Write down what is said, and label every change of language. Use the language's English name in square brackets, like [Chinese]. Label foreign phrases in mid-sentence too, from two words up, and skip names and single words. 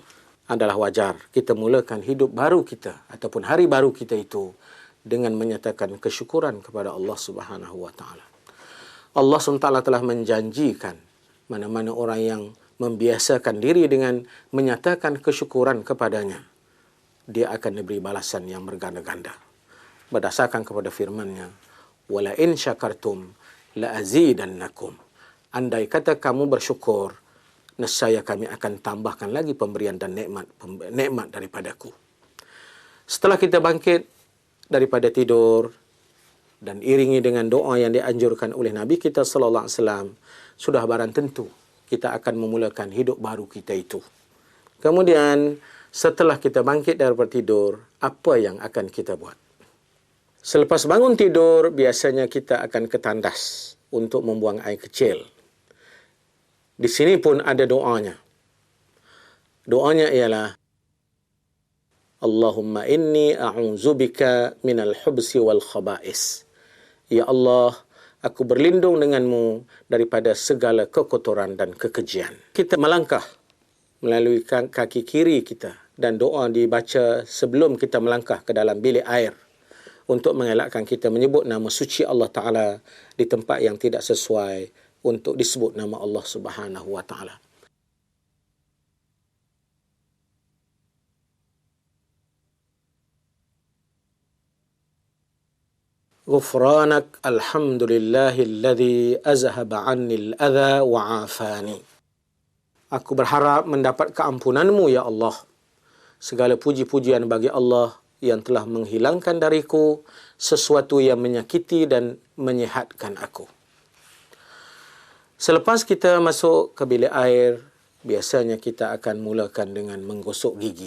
[Malay] Adalah wajar kita mulakan hidup baru kita ataupun hari baru kita itu dengan menyatakan kesyukuran kepada Allah [Arabic] سبحانه وتعالى. [Malay] Allah SWT telah menjanjikan mana-mana orang yang membiasakan diri dengan menyatakan kesyukuran kepadanya, dia akan diberi balasan yang berganda-ganda. Berdasarkan kepada firman-Nya, [Arabic] "ولئن شكرتم لأزيدنكم." [Malay] Andai kata kamu bersyukur, nescaya kami akan tambahkan lagi pemberian dan nikmat daripadaku. Setelah kita bangkit daripada tidur dan iringi dengan doa yang dianjurkan oleh Nabi kita [Arabic] صلى الله عليه وسلم, [Malay] sudah barang tentu kita akan memulakan hidup baru kita itu. Kemudian setelah kita bangkit daripada tidur, apa yang akan kita buat? Selepas bangun tidur, biasanya kita akan ke tandas untuk membuang air kecil. Di sini pun ada doanya. Doanya ialah, [Arabic] اللهم إني أعوذ بك من الخبث والخبائث. [Malay] Ya Allah, aku berlindung denganmu daripada segala kekotoran dan kekejian. Kita melangkah melalui kaki kiri kita dan doa dibaca sebelum kita melangkah ke dalam bilik air untuk mengelakkan kita menyebut nama suci Allah Ta'ala di tempat yang tidak sesuai untuk disebut nama Allah [Arabic] سبحانه وتعالى. غفرانك الحمد لله الذي أذهب عني الأذى وعافاني. [Malay] Aku berharap mendapat keampunanmu, ya Allah. Segala puji-pujian bagi Allah yang telah menghilangkan dariku sesuatu yang menyakiti dan menyihatkan aku. Selepas kita masuk ke bilik air, biasanya kita akan mulakan dengan menggosok gigi.